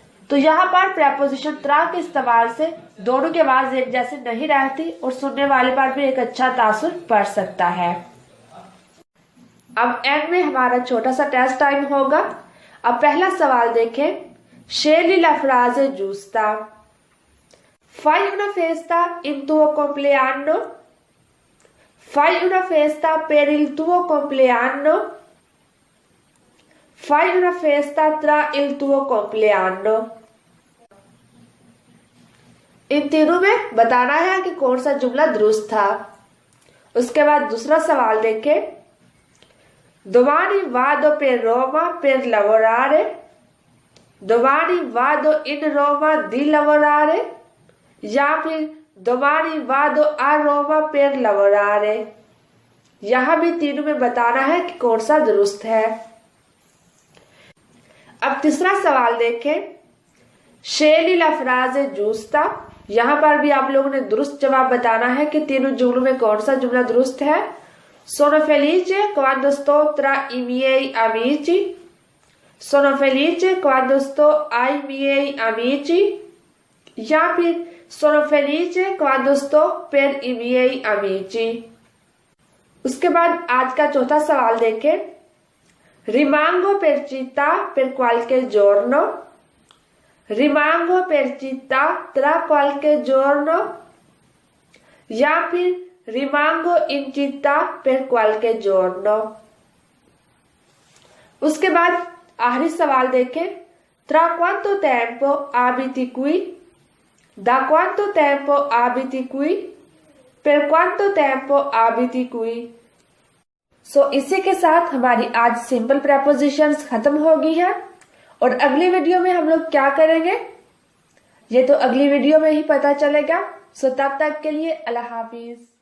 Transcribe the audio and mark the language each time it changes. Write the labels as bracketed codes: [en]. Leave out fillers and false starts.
[hi] तो यहाँ पर प्रेपोजिशन त्रा के इस्तेमाल से दोनों की आवाज एक जैसे नहीं रहती और सुनने वाले पर भी एक अच्छा तासुर पड़ सकता है। अब एंड में हमारा छोटा सा टेस्ट टाइम होगा। अब पहला सवाल देखें, [it] scegli la frase giusta। Fai una festa in tuo compleanno? Fai una festa per il tuo compleanno? Fai una festa tra il tuo compleanno? [hi] इन तीनों में बताना है कि कौन सा जुमला दुरुस्त था। उसके बाद दूसरा सवाल देखें, [it] domani vado per Roma per lavorare। domani vado in Roma di lavorare [hi] या फिर [it] domani vado a Roma per lavorare। [hi] यहां भी तीनों में बताना है कि कौन सा दुरुस्त है। अब तीसरा सवाल देखें, [it] scegli la frase giusta। [hi] यहाँ पर भी आप लोगों ने दुरुस्त जवाब बताना है कि तीनों जुमलों में कौन सा जुमला दुरुस्त है। [it] Sono felice quando sto tra i miei amici। Sono felice quando sto ai miei amici [hi] या फिर [it] sono felice quando sto per i miei amici। [hi] उसके बाद आज का चौथा सवाल देखें, [it] rimango per città per qualche giorno। rimango per città tra qualche giorno [hi] या फिर [it] rimango in città per qualche giorno। [hi] उसके बाद आखिरी सवाल देखें, [it] tra quanto tempo abiti qui। da quanto tempo abiti qui per quanto tempo abiti qui। [hi] इसी के साथ हमारी आज सिंपल प्रेपोजिशंस खत्म होगी है। और अगली वीडियो में हम लोग क्या करेंगे ये तो अगली वीडियो में ही पता चलेगा। तब तक के लिए अल्लाह हाफिज।